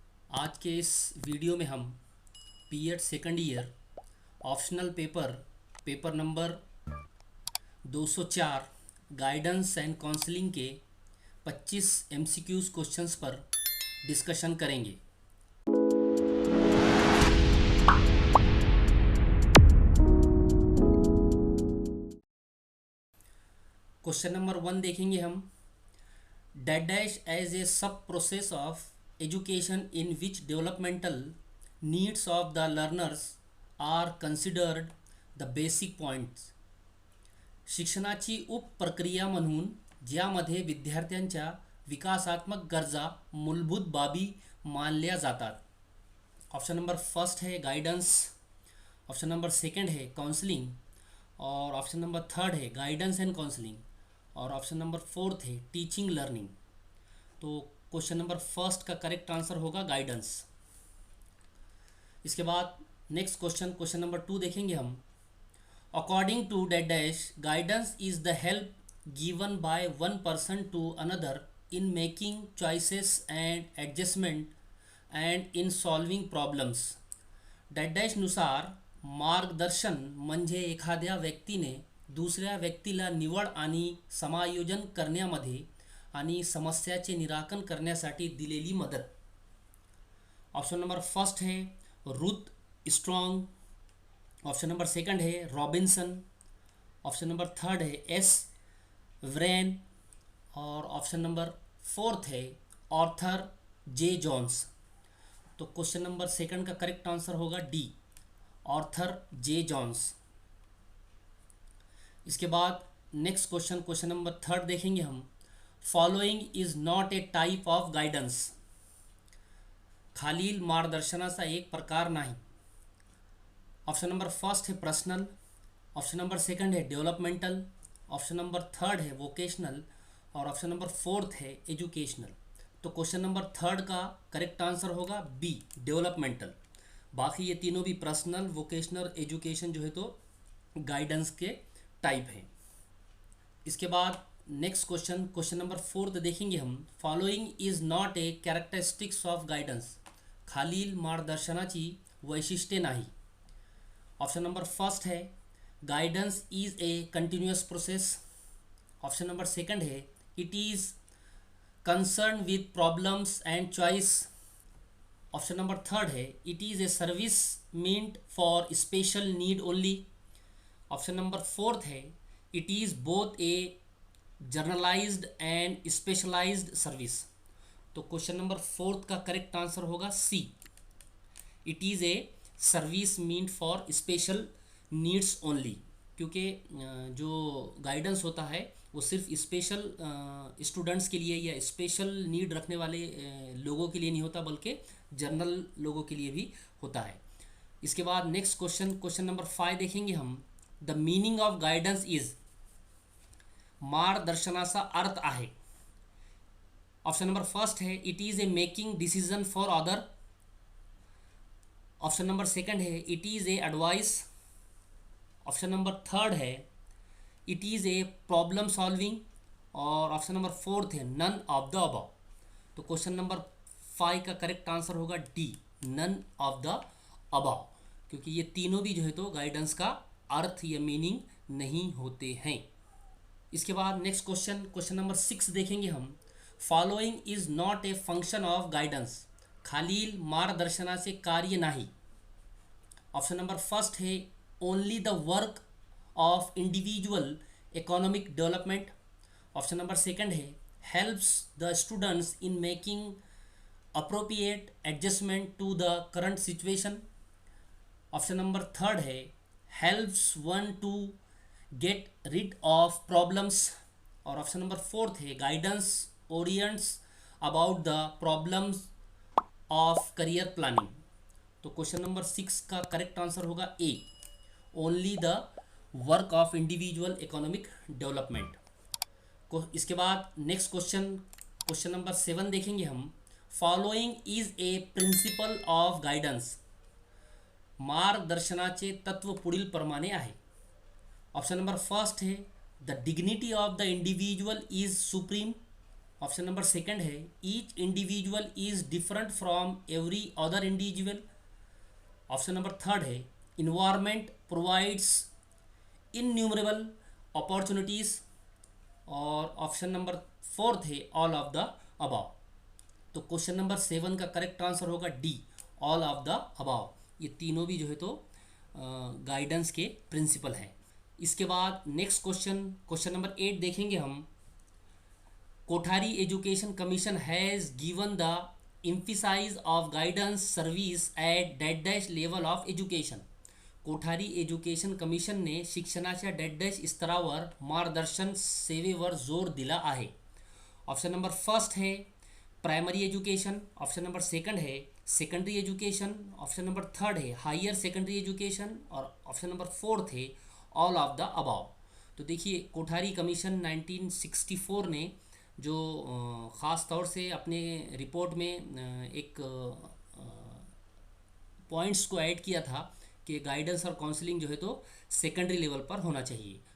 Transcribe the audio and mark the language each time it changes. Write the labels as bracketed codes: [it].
[hi] आज के इस वीडियो में हम BEd second year optional paper paper number 204 guidance and counselling के 25 एमसीक्यूज़ क्वेश्चंस पर डिस्कशन करेंगे। क्वेश्चन नंबर 1 देखेंगे हम। [en] That dash as a sub process of education in which developmental needs of the learners are considered the basic points. [mr] शिक्षणाची उपप्रक्रिया म्हणून ज्यामध्ये विद्यार्थ्यांच्या विकासात्मक गरजा मूलभूत बाबी मानल्या जातात। [hi] ऑप्शन नंबर फर्स्ट है गाइडेंस, ऑप्शन नंबर सेकंड है काउंसलिंग और ऑप्शन नंबर थर्ड है गाइडेंस एंड काउंसलिंग और ऑप्शन नंबर फोर्थ है टीचिंग लर्निंग। तो क्वेश्चन नंबर फर्स्ट का करेक्ट आंसर होगा गाइडेंस। इसके बाद नेक्स्ट क्वेश्चन नंबर 2 देखेंगे हम। [en] According to date dash guidance is the help given by one person to another in making choices and adjustment and in solving problems. [mr] Date dash नुसार मार्गदर्शन म्हणजे एखाद्या व्यक्तीने दुसऱ्या व्यक्तीला निवड आणि समायोजन करण्यामध्ये आणि समस्याचे निराकरण करण्यासाठी दिलेली मदत। [hi] ऑप्शन नंबर फर्स्ट है Ruth strong, option number second है रॉबिन्सन, ऑप्शन नंबर थर्ड है एस व्रेन और ऑप्शन नंबर फोर्थ है ऑर्थर जे जॉन्स। तो क्वेश्चन नंबर सेकंड का करेक्ट आंसर होगा डी, ऑर्थर जे जॉन्स। इसके बाद नेक्स्ट क्वेश्चन नंबर थर्ड देखेंगे हम। [en] Following is not a type of guidance. [mr] खालील मार्गदर्शनाचा एक प्रकार नाही। [hi] ऑप्शन नंबर फर्स्ट है पर्सनल, ऑप्शन नंबर सेकंड है डेवलपमेंटल, ऑप्शन नंबर थर्ड है वोकेशनल और ऑप्शन नंबर फोर्थ है एजुकेशनल। तो क्वेश्चन नंबर थर्ड का करेक्ट आंसर होगा बी, डेवलपमेंटल। बाकी ये तीनों भी पर्सनल, वोकेशनल, एजुकेशन जो है तो गाइडेंस के टाइप है। इसके बाद नेक्स्ट क्वेश्चन नंबर फोर्थ देखेंगे हम। [en] Following is not a characteristics of guidance. [mr] खालील मार्गदर्शनाची वैशिष्ट्ये नाही। [hi] ऑप्शन नंबर फर्स्ट है [en] guidance is a continuous process, [hi] option number second है [en] it is concern with problems and choice, [hi] option number third है [en] it is a service meant for special need only, [hi] option number fourth है [en] It is both a generalized and specialized service. [hi] तो question number fourth का correct answer होगा सी, [en] It is a service meant for special needs only. [hi] क्योंकि जो guidance होता है वो सिर्फ स्पेशल स्टूडेंट्स के लिए या स्पेशल नीड रखने वाले लोगों के लिए नहीं होता, बल्कि जनरल लोगों के लिए भी होता है। इसके बाद नेक्स्ट क्वेश्चन नंबर 5 देखेंगे हम। [en] The meaning of guidance is. [mr] मार्गदर्शनाचा अर्थ आहे। [hi] ऑप्शन नंबर फर्स्ट है [en] it is a making decision for other, [hi] option number second है [en] it is a advice, [hi] option number third है [en] it is a problem solving [hi] और option number fourth है none of the above. तो question number 5 का correct answer होगा D, none of the above, क्योंकि ये तीनों भी जो है तो गाइडेंस का अर्थ या मीनिंग नहीं होते हैं। इसके बाद नेक्स्ट क्वेश्चन नंबर 6 देखेंगे हम। [en] Following is not a function of guidance. [mr] खालील मार्गदर्शनाचे कार्य नाही। [hi] ऑप्शन नंबर फर्स्ट है [en] only the work of individual economic development, [hi] option number second है [en] helps the students in making appropriate adjustment to the current situation, [hi] option number third है [en] helps one to get rid of problems [hi] और option number fourth है [en] Guidance orients about the problems of career planning. [hi] तो question number 6 का correct answer होगा ए, [en] Only the work of individual economic development. [hi] इसके बाद next question number 7 देखेंगे हम। [en] Following is a principle of guidance. [mr] मार्गदर्शनाचे तत्व पुढील प्रमाणे आहे। [hi] ऑप्शन नंबर फर्स्ट है [en] The dignity of the individual is supreme. [hi] Option number second है [en] Each individual is different from every other individual. [hi] Option number third है [en] Environment provides innumerable opportunities. [hi] और option number fourth है all of the above. तो question number 7 का correct answer होगा D, all of the above. ये तीनों भी जो है तो गाइडेंस के प्रिंसिपल हैं। इसके बाद नेक्स्ट क्वेश्चन नंबर 8 देखेंगे हम। [en] Kothari education commission has given the emphasis of guidance service at that dash level of education. [mr] Kothari education commission ने शिक्षणाच्या डॅट डॅश स्तरावर मार्गदर्शन सेवेवर जोर दिला आहे। [hi] ऑप्शन नंबर फर्स्ट है primary education, option number second है secondary education, option number third है हायर सेकेंडरी एजुकेशन और ऑप्शन नंबर फोर्थ है ऑल ऑफ द अबाव। तो देखिए कोठारी कमीशन 1964 ने जो ख़ास तौर से अपने रिपोर्ट में एक पॉइंट्स को ऐड किया था कि गाइडेंस और काउंसलिंग जो है तो सेकेंडरी लेवल पर होना चाहिए।